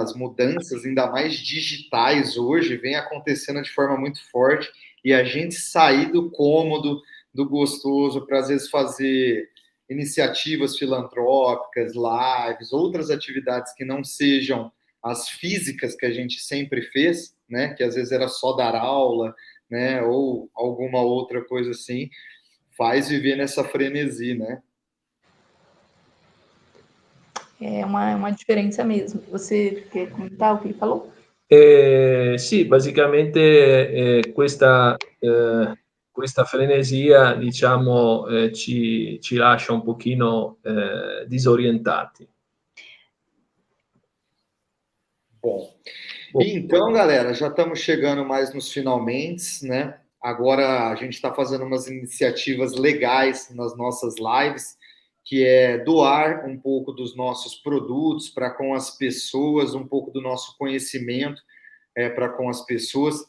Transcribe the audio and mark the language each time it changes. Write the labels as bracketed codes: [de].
[pt] As mudanças, ainda mais digitais hoje, vêm acontecendo de forma muito forte e a gente sair do cômodo, do gostoso, para às vezes fazer iniciativas filantrópicas, lives, outras atividades que não sejam as físicas que a gente sempre fez, né? Que às vezes era só dar aula, né? Ou alguma outra coisa assim, faz viver nessa frenesi, né? É uma diferença mesmo. Você quer comentar o que ele falou? [it] Sì, basicamente questa frenesia, diciamo, ci lascia un pochino disorientati. [pt] Bom, então, galera, já estamos chegando mais nos finalmente, né? Agora a gente está fazendo umas iniciativas legais nas nossas lives, que é doar um pouco dos nossos produtos para com as pessoas, um pouco do nosso conhecimento para com as pessoas.